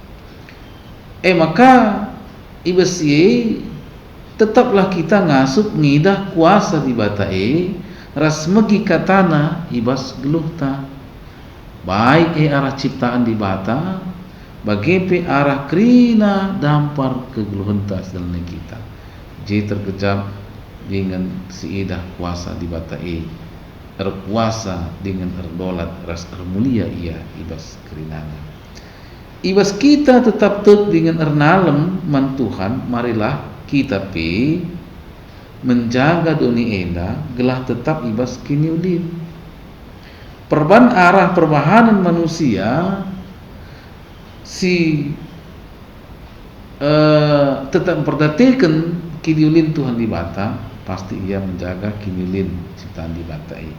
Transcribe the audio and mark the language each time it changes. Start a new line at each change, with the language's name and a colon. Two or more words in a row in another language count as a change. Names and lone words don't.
Batak Karo: maka ibas tetaplah kita ngasup ngidah kuasa di bata ras megi katana ibas geluhta baik arah ciptaan di bata bagepe arah krina dampar kegeluhenta dalam kita je terkejap dengan si idah kuasa di bata kuasa dengan erdolat ras ermulia ia ibas kerinana ibas kita tetap dengan ernalem man Tuhan
Indonesian: marilah kita menjaga
Batak Karo: dunia enda gelah tetap ibas kini ulin perban arah perbahanan manusia si tetap memperhatikan kiniulin Tuhan di bata,
Indonesian: pasti ia menjaga
Batak Karo: kiniulin
Indonesian: ciptaan di bata ini.